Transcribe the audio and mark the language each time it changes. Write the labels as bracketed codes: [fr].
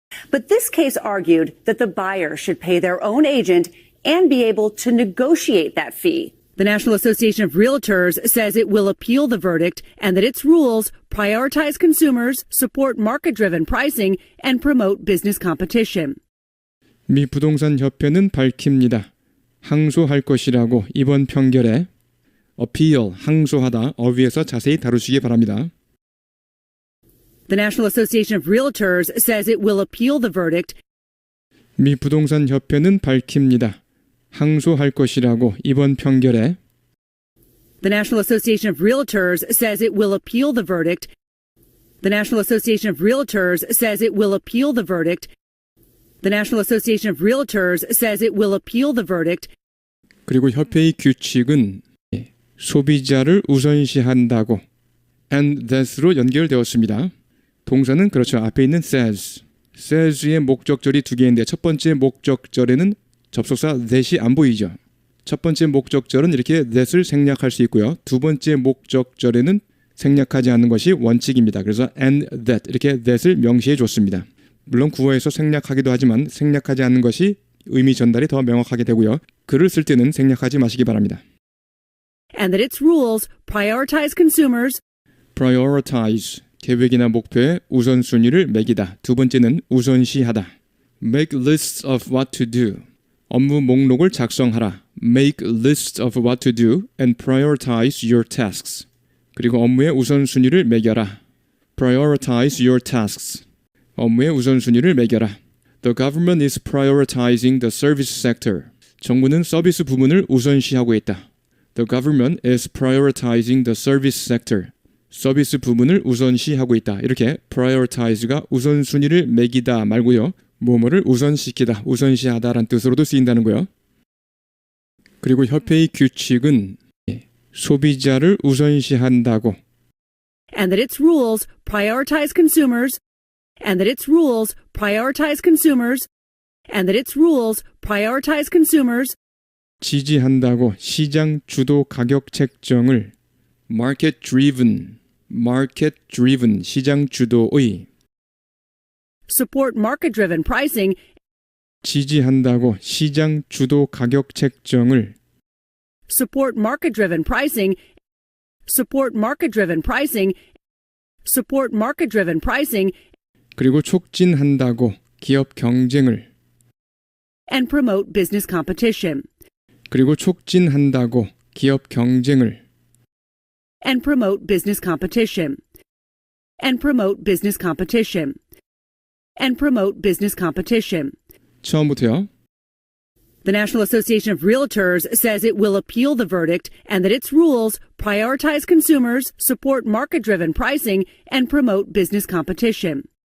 [en] But this case argued that the buyer should pay their own agent and be able to negotiate that fee. The National Association of Realtors says it will appeal the verdict and that its rules prioritize consumers, support market-driven pricing, and promote business competition. [ko] 미 부동산 협회는 밝힙니다. 항소할 것이라고 이번 판결에 appeal, 항소하다 어휘에서 자세히 다루시기 바랍니다. [en] The National Association of Realtors says it will appeal the verdict. [ko] 미 부동산 협회는 밝힙니다. 항소할 것이라고 이번 판결에 [en] The National Association of Realtors says it will appeal the verdict. The National Association of Realtors says it will appeal the verdict. The National Association of Realtors says it will appeal the verdict. [ko] 그리고 협회의 규칙은 소비자를 우선시한다고 [en] and that [ko] 으로 연결되었습니다. 동사는 그렇죠. 앞에 있는 says의 목적절이 두 개인데 첫 번째 목적절에는 접속사 that이 안 보이죠. 첫 번째 목적절은 이렇게 that을 생략할 수 있고요. 두 번째 목적절에는 생략하지 않는 것이 원칙입니다. 그래서 [en] and that [ko] 이렇게 that을 명시해 줬습니다. 물론 구어에서 생략하기도 하지만 생략하지 않는 것이 의미 전달이 더 명확하게 되고요. 글을 쓸 때는 생략하지 마시기 바랍니다. [en] And that its rules prioritize consumers. [ko] prioritize 계획이나 목표에 우선순위를 매기다. 두 번째는 우선시하다. [en] make lists of what to do. [ko] 업무 목록을 작성하라. [en] make lists of what to do and prioritize your tasks. [ko] 그리고 업무의 우선순위를 매겨라. [en] prioritize your tasks. [ko] 업무의 우선순위를 매겨라. [en] The government is prioritizing the service sector. [ko] 정부는 서비스 부문을 우선시하고 있다. [en] The government is prioritizing the service sector. [ko] 서비스 부문을 우선시하고 있다. 이렇게 prioritize가 우선순위를 매기다 말고요. 뭐뭐를 우선시키다, 우선시하다라는 뜻으로도 쓰인다는 거예요. 그리고 협회의 규칙은 소비자를 우선시한다고. [en] And that its rules prioritize consumers. And that its rules prioritize consumers. And that its rules prioritize consumers. [ko] 지지한다고 시장 주도 가격 책정을 market driven 시장 주도의 [en] Support market-driven pricing. [ko] 지지한다고 시장 주도 가격 책정을 [en] Support market-driven pricing. Support market-driven pricing. Support market-driven pricing. [ko] 그리고 촉진한다고 기업 경쟁을 [en] And promote business competition. [ko] 그리고 촉진한다고 기업 경쟁을 [en] And promote business competition. And promote business competition. And promote business competition. [ko] 처음부터요. [en] The National Association of Realtors says it will appeal the verdict and that its rules prioritize consumers, support market-driven pricing, and promote business competition.